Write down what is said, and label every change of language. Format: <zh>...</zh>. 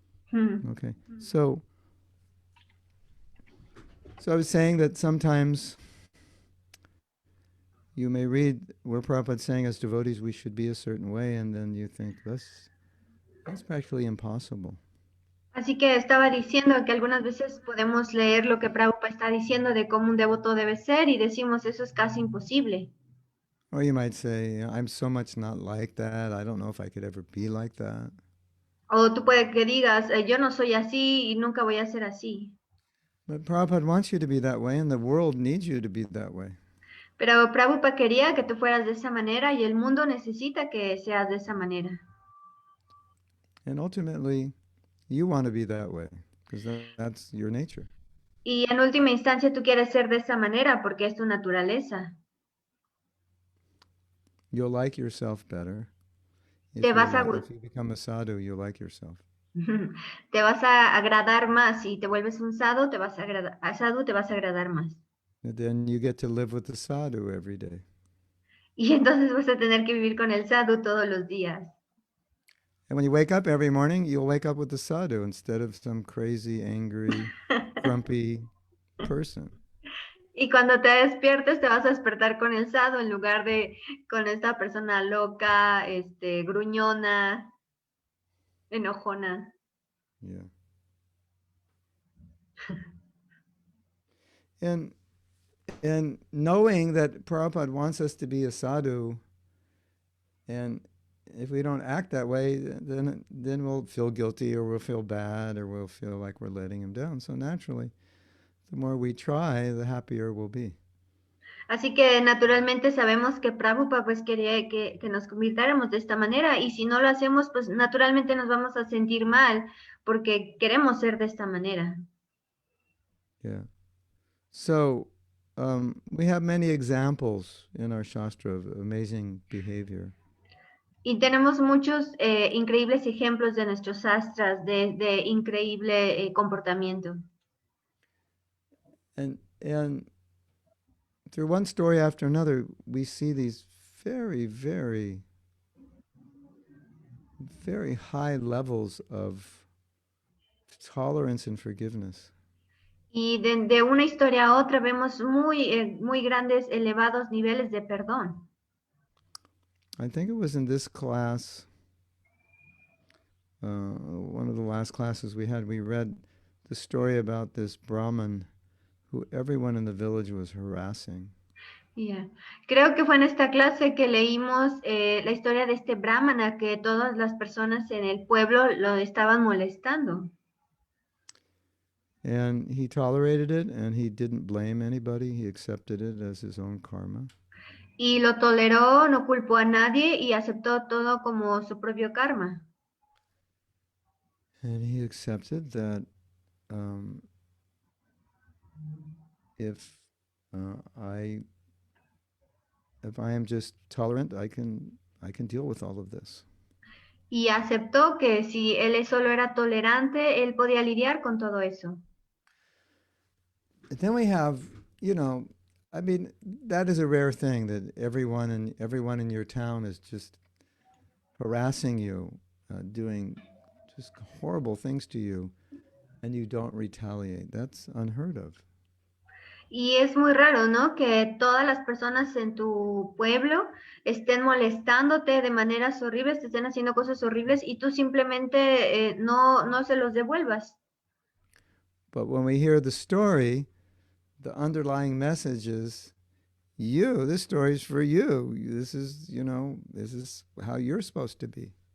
<en>Hmm. Okay. So I was saying that sometimes you may read where Prabhupada's saying as devotees we should be a certain way, and then you think that's practically impossible.</en> <es>Así que estaba diciendo que algunas veces podemos leer lo que Prabhupada está diciendo de cómo un devoto debe ser y decimos eso es casi imposible.</es> <en>Or you might say, I'm so much not like that, I don't know if I could ever be like that.</en> <es>O tú puedes que digas, yo no soy así y nunca voy a ser así.</es> <en>But Prabhupada wants you to be that way, and the world needs you to be that way.</en> <es>Pero Prabhupada quería que tú fueras de esa manera y el mundo necesita que seas de esa manera.</es> <en>And ultimately, you want to be that way, because that's your nature.</en> <es>Y en última instancia tú quieres ser de esa manera porque es tu naturaleza.</es> <en>You'll like yourself better.</en> <es>Te vas a,</es> <en>If you become a sadhu, you'll like yourself.</en> <es>te vas a agradar más. Si te vuelves un sadhu, te vas a agradar más.</es> <en>And then you get to live with the sadhu every day.</en> <es>Y entonces vas a tener que vivir con el sadhu todos los días.</es> <en>And when you wake up every morning, you'll wake up with the sadhu instead of some crazy, angry, grumpy person.</en> <es>Y cuando te despiertes, te vas a despertar con el sadhu en lugar de con esta persona loca, gruñona, enojona.</es> <en>Yeah. And knowing that Prabhupada wants us to be a sadhu, and if we don't act that way, then we'll feel guilty, or we'll feel bad, or we'll feel like we're letting him down. So naturally, the more we try, the happier we'll be.</en> <es>Así que naturalmente sabemos que Prabhupada pues quería que nos convirtáramos de esta manera y si no lo hacemos pues naturalmente nos vamos a sentir mal porque queremos ser de esta manera.</es> <en>Yeah. So we have many examples in our Shastra of amazing behavior.</en> <es>Y tenemos muchos increíbles ejemplos de nuestros astras de increíble comportamiento.</es> <en>And through one story after another, we see these very, very, very high levels of tolerance and forgiveness.</en> <es>Y de una historia a otra vemos muy grandes, elevados niveles de perdón.</es> <en>I think it was in this class, one of the last classes we had, we read the story about this Brahmin who everyone in the village was harassing. Yeah.</en> <es>Creo que fue en esta clase que leímos la historia de este brahmana que todas las personas en el pueblo lo estaban molestando.</es> <en>And he tolerated it, and he didn't blame anybody. He accepted it as his own karma.</en> <es>Y lo toleró, no culpó a nadie y aceptó todo como su propio karma.</es> <en>And he accepted that if I am just tolerant, I can deal with all of this.</en> <es>Y aceptó que si él solo era tolerante, él podía lidiar con todo eso.</es> <en>And then we have, I mean, that is a rare thing, that everyone in your town is just harassing you, doing just horrible things to you, and you don't retaliate. That's unheard of.</en> <es>Y es muy raro, ¿no? Que todas las personas en tu pueblo estén molestándote de maneras horribles, te estén haciendo cosas horribles y tú simplemente no se los devuelvas.</es> <en>But when we hear the story, the underlying message is, this story is for you. This is how you're supposed to be.</en>